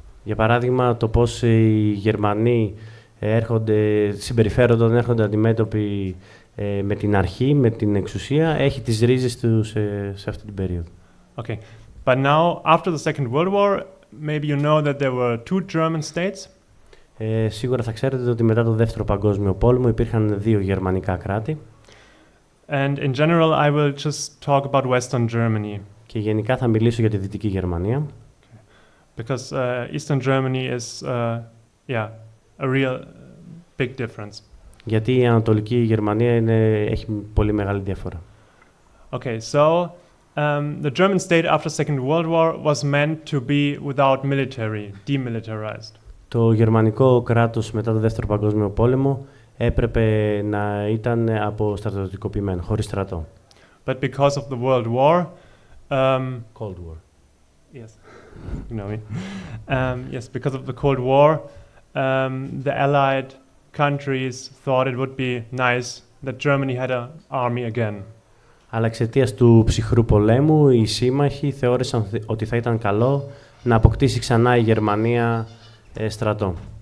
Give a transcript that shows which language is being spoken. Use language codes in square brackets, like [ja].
[el] Για παράδειγμα, το πώς οι Γερμανοί συμπεριφέρονται όταν έρχονται αντιμέτωποι με την αρχή, με την εξουσία, έχει τις ρίζες του σε αυτή την περίοδο. [en] Okay, but now after the Second World War, maybe you know that there were two German states. [el] Σίγουρα θα ξέρετε ότι μετά το Δεύτερο Παγκόσμιο Πόλεμο υπήρχαν δύο γερμανικά κράτη. [en] And in general, I will just talk about Western Germany. [el] Και γενικά θα μιλήσω για τη Δυτική Γερμανία. [en] Because Eastern Germany is, a real big difference. [el] Γιατί η Ανατολική Γερμανία έχει πολύ μεγάλη διαφορά. [en] Okay, so the German state after Second World War was meant to be without military, demilitarized. [el] Το γερμανικό κράτος μετά το Δεύτερο Παγκόσμιο Πόλεμο έπρεπε να ήταν αποστρατιωτικοποιημένο, χωρίς στρατό. [en] But because of the World War, Cold War. Yes, you know me. Yes, because of the Cold War, the Allied countries thought it would be nice that Germany had an army again. [el] Αλλά εξαιτίας του ψυχρού πολέμου, οι σύμμαχοι θεώρησαν ότι θα ήταν καλό να αποκτήσει ξανά η Γερμανία στρατό.